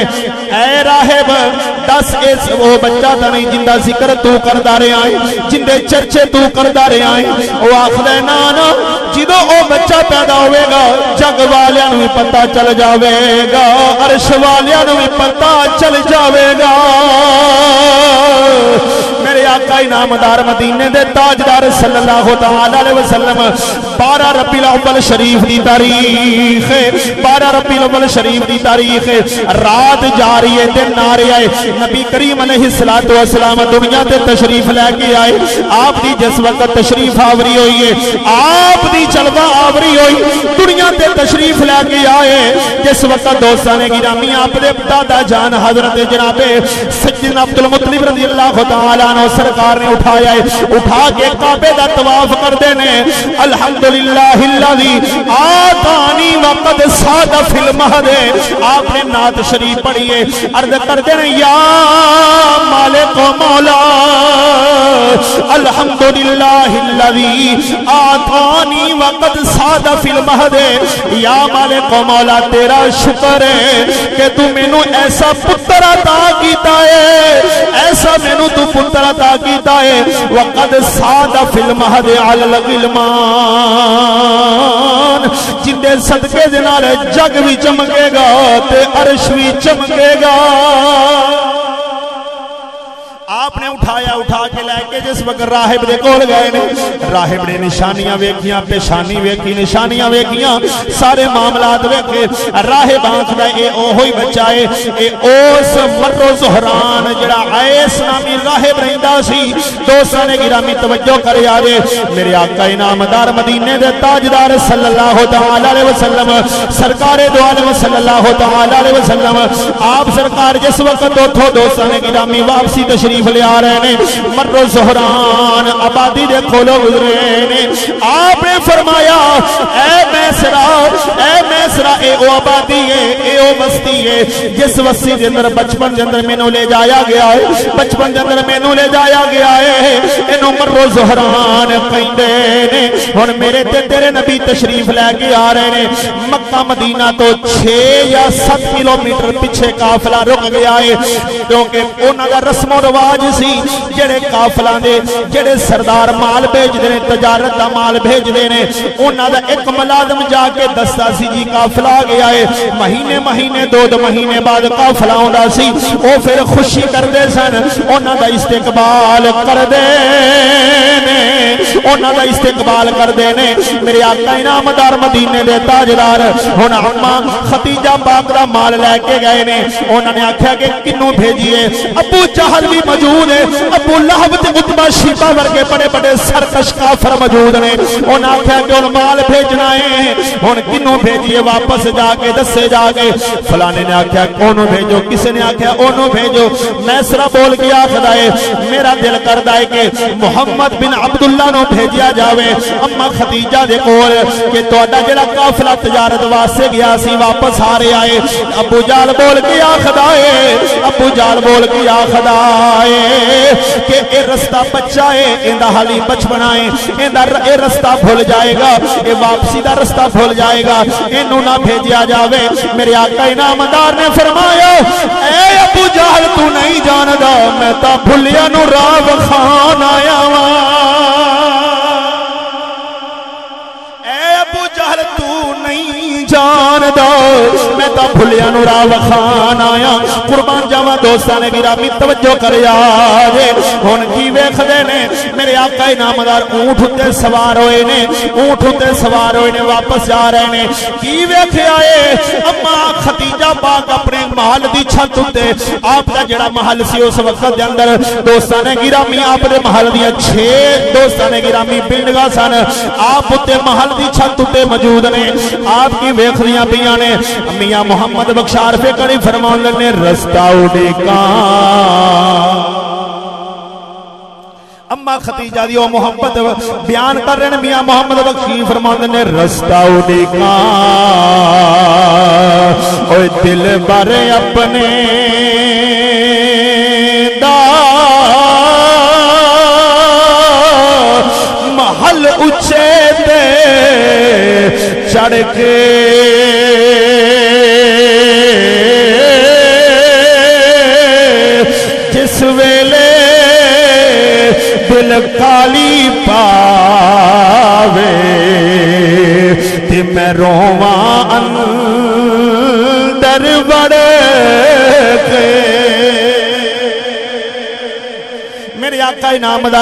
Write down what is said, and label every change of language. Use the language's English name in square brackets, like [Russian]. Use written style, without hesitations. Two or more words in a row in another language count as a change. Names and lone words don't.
[Punjabi] اے راہب دس اس وہ بچہ تاں نہیں جندا ذکر تو کردا رہا ہے، جندے چرچے تو کردا رہا ہے. او آکھدے نا نا، جدوں او بچہ پیدا ہووے گا جگ والیاں نوں بھی پتا چل جاوے گا، عرش والیاں نوں بھی پتا چل جاوے گا. میرے آقا انعامدار مدینے دے تاجدار [Arabic] صلى الله تعالى عليه وسلم [Punjabi] 12 ربیع الاول شریف دی تاریخ، 12 ربیع الاول شریف دی تاریخ، رات جا رہی ہے دن آ رہی ہے. نبی کریم [Arabic] عليه الصلاة والسلام [Punjabi] دنیا تے تشریف لے کے آئے. آپ دی جس وقت تشریف آوری ہوئی ہے، آپ دی جلوہ آوری ہوئی، دنیا تے تشریف لے کے آئے. جس وقت دوستانِ گرامی آپ دے دادا جان حضرت جنابے سیدنا عبدالمطلب [Arabic] رضي الله تعالى عنه [Punjabi] سرکار نے اٹھایا ہے، اٹھا کے کعبے دا طواف کردے نے. [Arabic] الحمدلله الذي آتاني وقد ساد في المهد, [Punjabi] آپ نے نعت شریف پڑھی ہے، عرض کردے نے یا مالک مولا [Arabic] الحمدلله الذي آتاني وقد ساد في المهد, [Punjabi] یا مالک مولا تیرا شکر ہے کہ تو مینوں ایسا پتر عطا کیتا ہے، ایسا مینوں تو پتر عطا کیتا ہے. [Arabic] وقد ساد في المهد على الغلمان, [Punjabi] جندے صدقے دے نال جگ بھی چمکے گا تے عرش بھی چمکے گا. آپ نے اٹھایا، اٹھا کے لے کے جس وقت راہب دے کول گئے نے، راہب نے نشانیاں ویکھیاں، پیشانی ویکھی، نشانیاں ویکھیاں، سارے معاملات ویکھے. راہب آکھدا اے اوہی بچہ ہے، اے اوس مرو زہران جیڑا ایس نامی راہب رہندا سی. دوستاں نے گرامی توجہ کرے یارے، میرے آقا انعامدار مدینے دے تاجدار [Arabic] صلى الله تعالى عليه وسلم, [Punjabi] سرکارِ دو عالم [Arabic] صلى الله تعالى عليه وسلم, [Punjabi] آپ سرکار جس وقت اٹھو دوستاں نے گرامی واپسی تشریف لے آ رہے نے، مرو زہران آبادی دے کھولو گزرے نے. آپ نے فرمایا اے میسرہ، اے میسرہ، اے او آبادی ہے، اے او بستی ہے جس بستی کے اندر بچپن کے اندر مینوں لے جایا گیا ہے، بچپن کے اندر مینوں لے جایا گیا ہے, बचपन के अंदर मैनू ले जाया गया है, انہوں مرو زہران کہندے نے. ہن میرے تے تیرے نبی تشریف لے کے آ رہے نے. مکہ مدینہ تو 6 یا 7 کلومیٹر پیچھے قافلہ رک گیا ہے، کیونکہ انہاں دا رسم و رواج سی جیڑے قافلیاں دے جیڑے سردار مال بھیجدے نے، تجارت دا مال بھیجدے نے، انہاں دا اک ملازم جا کے دسدا سی جی قافلہ آ گیا ہے مہینے مہینے 2 مہینے بعد قافلہ آوندا سی او پھر خوشی کردے سن انہاں دا استقبال کردے نے انہاں دا استقبال کردے نے میرے آقا انعامدار مدینے دے تاجدار ہن اماں ختیجہ پاک دا مال لے کے گئے نے انہاں نے آکھیا کہ کنوں بھیجیے ابو جہل بھی موجود ہے ابو لہب تے عتبہ شیبہ ورگے بڑے بڑے سرکش کافر موجود نے انہاں آکھیا کہ ان مال بھیجنا ہے ہن کنوں بھیجیے واپس جا کے دسے جا کے فلانے نے آکھیا اونوں بھیجو کسی نے آکھیا اونوں بھیجو میسرہ بول کے آکھدا ہے میرا دل کردا ہے کہ محمد بن عبداللہ نو بھیجیا جاوے اما خدیجہ دے کول کہ تہاڈا جڑا قافلہ تجارت واسطے گیا سی واپس آ رہا ہے ابو جال بول کے آکھدا ہے ابو جال بول کے آکھدا ہے کہ اے رستہ بچہ ہے ایندا حالی بچپنا ہے ایندا اے رستہ بھول جائے گا اے واپسی دا رستہ بھول جائے گا اینوں نہ بھیجیا جاوے میرے آقا انعامدار نے فرمایا اے ابو جہل تو نہیں جاندا میں تا بھلیا نو راہ وکھان آیا واں اے ابو جہل تو نہیں جاندا میں تا بھلیا نو راہ وکھان آیا قربان جاواں دوستاں نے گرامی توجہ کریا جے ہن کی ویکھدے نے میرے آقا انعامدار اونٹ تے سوار ہوئے نے اونٹ تے سوار ہوئے نے واپس جا رہے نے کی ویکھیا اے اما خدیجہ پاک اپنے محل دی چھت تے آپ دا جڑا محل سی اس وقت دے اندر دوستاں نے گرامی آپ دے محل دی 6 دوستاں نے گرامی بلڈنگاں سن آپ تے محل دی چھت تے موجود نے آپ کی ویکھدیاں پیاں نے میاں محمد بخشار فقری فرمان نے رستہ اڈیکاں اما ختیجہ دی او محبت بیان کر رہے ہیں میاں محمد بخشی فرماندے نے رستہ اڈیکاں اوے دل بر اپنے دا محل اچھے تے چڑھ کے جس ویلے دل کالی پاوے تے میں رواں اندر بڑھ کے میرے آقا انعامدار